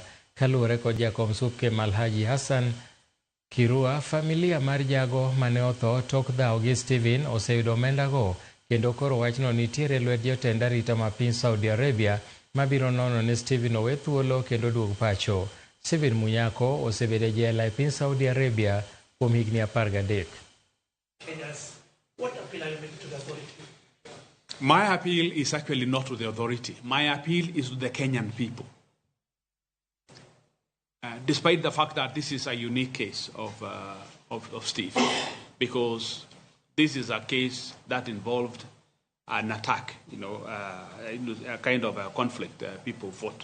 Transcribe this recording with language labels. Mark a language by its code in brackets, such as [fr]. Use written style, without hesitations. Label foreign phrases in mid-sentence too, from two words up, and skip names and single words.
[luo] Kaluwore kod jakom SUPKEM Alhaji Hassan Kirua, familia mar jago mane otho tok dhaw gi Stephen oseyudo omenda go, kendo koro wachno nitiere lwet jotend arita ma piny Saudi Arabia mabiro nono ne Stephen owe thuolo kendo duog pacho. Stephen Munyako osebedo e jela e piny Saudi Arabia kuom higni 13. [en] What appeal are you making to the authority? My appeal is actually not to the authority. My appeal is to the Kenyan people. Despite the fact that this is a unique case of Steve, because this is a case that involved an attack, a kind of a conflict people fought.